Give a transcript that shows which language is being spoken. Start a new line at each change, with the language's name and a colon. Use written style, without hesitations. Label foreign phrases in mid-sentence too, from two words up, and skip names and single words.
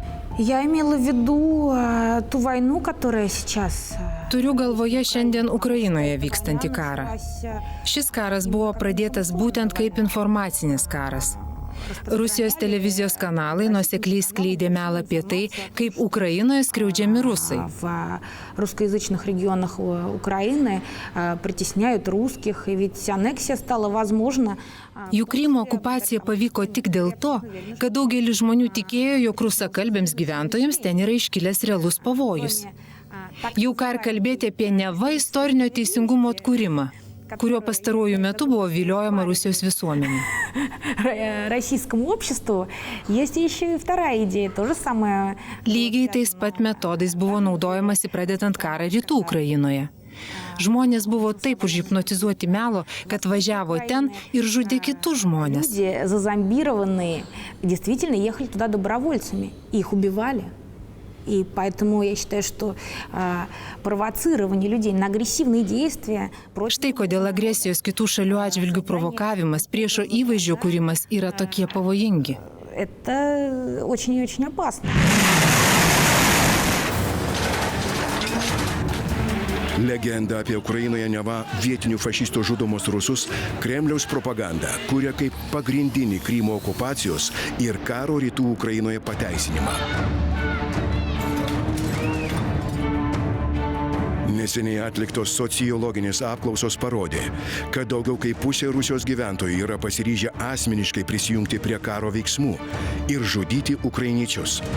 Lithuanian: Turiu galvoje šiandien Ukrainoje vykstantį karą. Šis karas buvo pradėtas būtent kaip informacinis karas. Rusijos televizijos kanalai nuosekliai skleidė melą apie tai, kaip Ukrainoje skriaudžiami rusai.
Russian: В русскоязычных регионах Украины притесняют русских, и ведь аннексия стала возможна.
Lithuanian: Jų Krymo okupacija pavyko tik dėl to, kad daugelis žmonių tikėjo, jog rusakalbėms gyventojams ten yra iškilęs realus pavojus. Jau ką ir kalbėti apie neva istorinio teisingumo atkūrimą, kuriuo pastaruoju metu buvo viliojama Rusijos visuomenė.
Russian: Российскому обществу есть еще и вторая идея, то же самое.
Lithuanian: Lygiai tais pat metodais buvo naudojamasi pradedant karą rytų Ukrainoje. Žmonės buvo taip užhipnotizuoti melo, kad važiavo ten ir žudė kitus žmonės.
Russian: Люди зазомбированные действительно ехали туда добровольцами, их убивали. И поэтому я считаю, что провоцирование людей на агрессивные действия...
Lithuanian: Štai kodėl agresijos kitų šalių atžvilgių provokavimas, priešo įvaizdžio kūrimas yra tokie pavojingi.
Russian: Это очень и очень опасно.
Lithuanian: Legenda apie Ukrainoje neva vietinių fašistų žudomus rusus Kremliaus propaganda kuria kaip pagrindinį Krymo okupacijos ir karo rytų Ukrainoje pateisinimą. Neseniai atliktos sociologinės apklausos parodė, kad daugiau kaip pusė Rusijos gyventojų yra pasiryžę asmeniškai prisijungti prie karo veiksmų ir žudyti ukrainiečius.